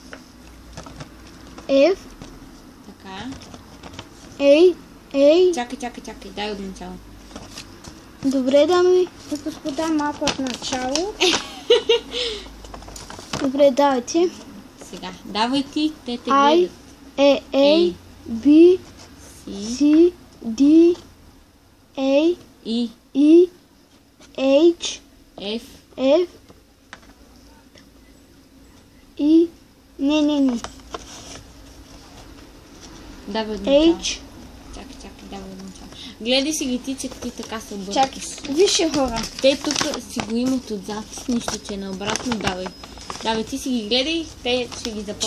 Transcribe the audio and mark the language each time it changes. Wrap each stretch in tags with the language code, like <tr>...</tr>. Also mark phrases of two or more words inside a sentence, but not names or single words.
<bg>F, Така. A. Чакай. Дай от начало. Добре, дами и господа, малко от начало. Добре, давайте. Сега. Давай ти, те те I, гледат. A, B, C, D, A, И. E, H, F. F, E, не. Давай от начало. H, Чакай, давай от начало. Гледай си ги ти, че ти така се объркаш. чакай, вижте хора. Те тук си го имат отзад, нищо, че наобратно. Давай. Давай, ти си ги гледай, те ще ги запомнят.</bg>